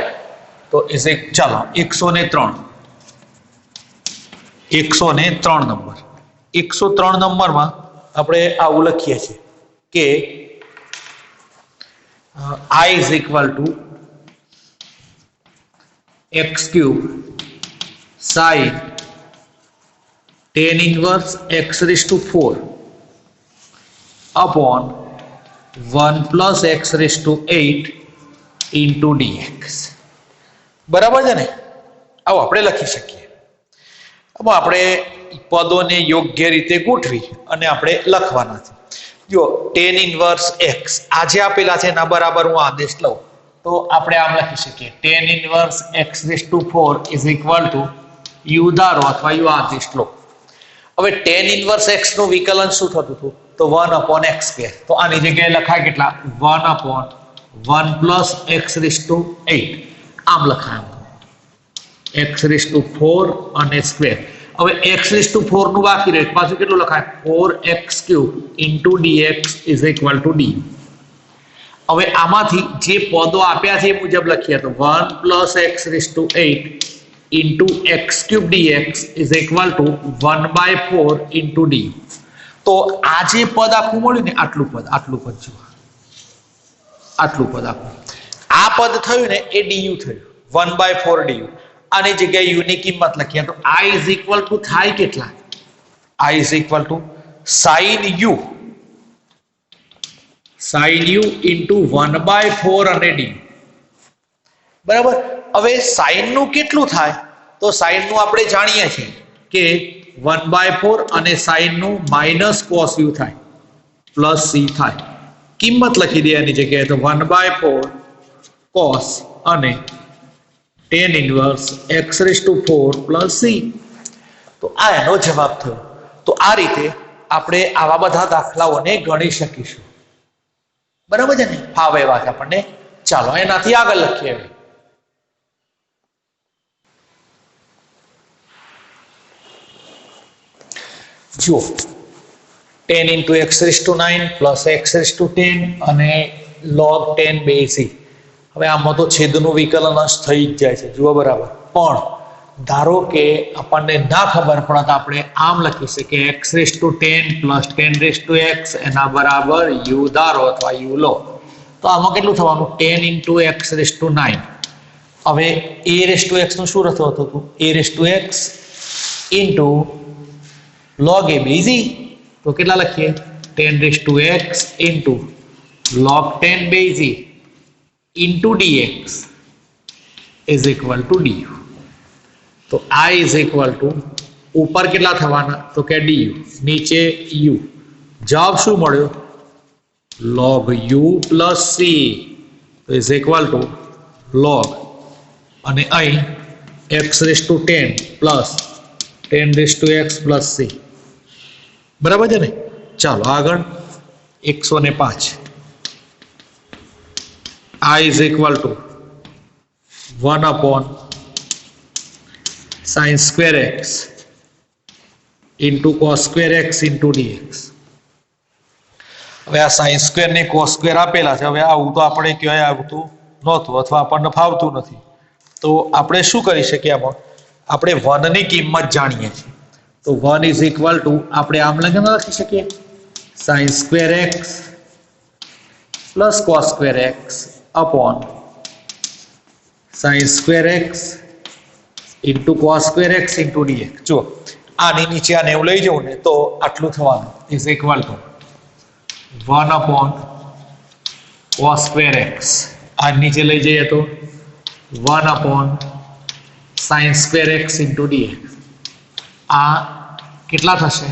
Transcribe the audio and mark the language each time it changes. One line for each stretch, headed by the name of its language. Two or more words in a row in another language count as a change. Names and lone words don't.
Gujarati: તો is એક ચાલો 103 નંબર 103 નંબરમાં આપણે આવું લખીએ છીએ કે
English: I is equal to x cube sin tan inverse x raised to 4 upon 1 plus x raised to 8 into dx.
Gujarati: બરાબર છે ને. આવો આપણે લખી શકીએ. હવે આપણે પદોને યોગ્ય રીતે ગોઠવી અને આપણે લખવાના છે. જો
English: tan inverse x
Gujarati: આજે આપેલા છે એના બરાબર હું આદેશ લઉં તો આપણે આમ લખી શકીએ
English: tan inverse x raised to 4 is equal to u
Gujarati: ધારો અથવા u આદેશ લો. હવે
English: tan inverse x
Gujarati: નું વિકલન શું થતું હતું તો
English: 1 upon x square
Gujarati: તો આની જગ્યાએ લખાય કેટલા
English: 1 upon 1 plus x raised to 8
Gujarati: આમ લખાય
English: x raised to 4
Gujarati: અને સ્ક્વેર. હવે
English: x raised to 4
Gujarati: નું બાકી રહે પાછું કેટલું લખાય
English: 4x cube into dx is equal to d.
Gujarati: હવે આમાંથી જે પદો આપ્યા છે એ મુજબ લખીએ તો
English: 1 plus x raised to 8 into x cube dx is equal to 1/4 into d.
Gujarati: તો આ જે પદ આખું મળ્યું ને આટલું પદ જો આટલું પદ આખું આ પદ થયું ને એ du થયું 1/4 du. આની જગ્યાએ u ની કિંમત લખીએ તો
English: I is equal to
Gujarati: થાય કેટલા
English: I is equal to sin u into 1/4
Gujarati: અને d. બરાબર. હવે sin નું કેટલું થાય તો sin નું આપણે જાણીએ છીએ કે 1/4 અને sin નું
English: minus cos u
Gujarati: થાય
English: plus c
Gujarati: થાય. કિંમત લખી દે આની જગ્યાએ તો
English: 1/4 cos
Gujarati: અને
English: tan inverse x raised to 4 plus c.
Gujarati: તો આ એનો જવાબ થયો. તો આ રીતે આપણે આવા બધા દાખલાઓને ગણી શકીશું. બરાબર છે ને. ફાવે એવા છે આપણને. ચાલો એનાથી આગળ લખીએ.
English: જુઓ 10 into x raised to 9 plus x raised to 10 અને log 10 base c.
Gujarati: હવે આમાં તો છેદનું વિકલન અંશ થઈ જ જાય છે જુઓ બરાબર. પણ ધારો કે આપણને ના ખબર પડે તો આપણે આમ લખી શકીએ
English: x raised to 10 plus 10 raised to x
Gujarati: એના બરાબર u ધારો અથવા u લો તો આમાં કેટલું થવાનું
English: 10 into x raised to 9. હવે a raised to x
Gujarati: નું શું થતું હતું
English: a raised to x into log a base c.
Gujarati: તો કેટલા લખીએ
English: 10 raised to x into log 10 base c into dx is equal to du.
Gujarati: તો
English: I is equal to
Gujarati: ऊपर કેટલા થવાના તો કે du નીચે u જવાબ શું મળ્યો?
English: log u plus c is equal to log
Gujarati: અને અહીં
English: x⁻10 plus 10⁻x plus c.
Gujarati: બરાબર છે ને? ચાલો આગળ
English: 105 i is equal to 1 sin square x into cos square x into dx.
Gujarati: હવે આ
English: sin square
Gujarati: ને
English: cos square
Gujarati: આપેલા છે. હવે આવું તો આપણે ક્યાંય આવતું નહોતું અથવા આપણને ફાવતું નથી, તો આપણે શું કરી શકીએ? આમાં આપણે 1 ની કિંમત જાણીએ છીએ, તો
English: 1 is equal to
Gujarati: આપણે આમ લખી શકીએ
English: sin square x plus cos square x upon sin square x into cos square x into dx.
Gujarati: જો આની નીચે આને એવું લઈ જવું ને તો આટલું થવાનું
English: is equal to 1 upon cos square x.
Gujarati: આ નીચે લઈ જઈએ તો
English: 1 upon sin square x into dx.
Gujarati: આ કેટલા થશે?